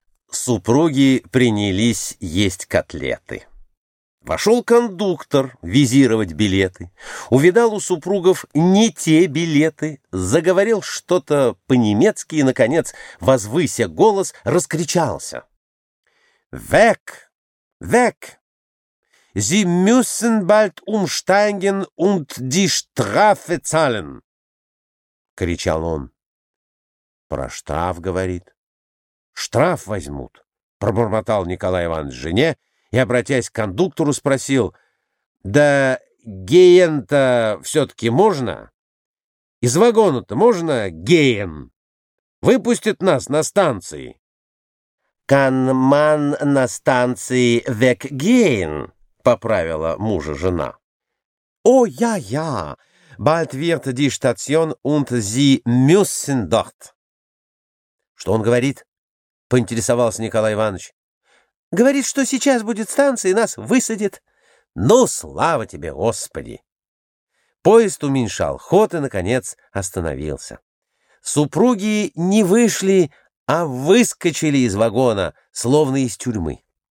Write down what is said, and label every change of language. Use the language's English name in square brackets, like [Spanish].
[Russian] Супруги принялись есть котлеты. Вошел кондуктор визировать билеты. Увидал у супругов не те билеты. Заговорил что-то по-немецки и, наконец, возвыся голос, раскричался. «Век! Век! [German] Sie müssen bald umsteigen und die Strafe zahlen!» [Russian] — кричал он. «Про штраф, — говорит. Штраф возьмут!» — пробормотал Николай Иванович жене и, обратясь к кондуктору, спросил: «Да геен-то все-таки можно? Из вагона-то можно геен? Выпустят нас на станции?» [German] «Kann man [Russian] на станции [German] weggehen?» [Russian] — поправила мужа жена. «О, я! [German] Bald wird die Station und Sie müssen dort!» [Russian] «Что он говорит?» — поинтересовался Николай Иванович. «Говорит, что сейчас будет станция и нас высадит. Ну, слава тебе, Господи!» Поезд уменьшал ход и, наконец, остановился. Супруги не вышли, а выскочили из вагона, словно из тюрьмы.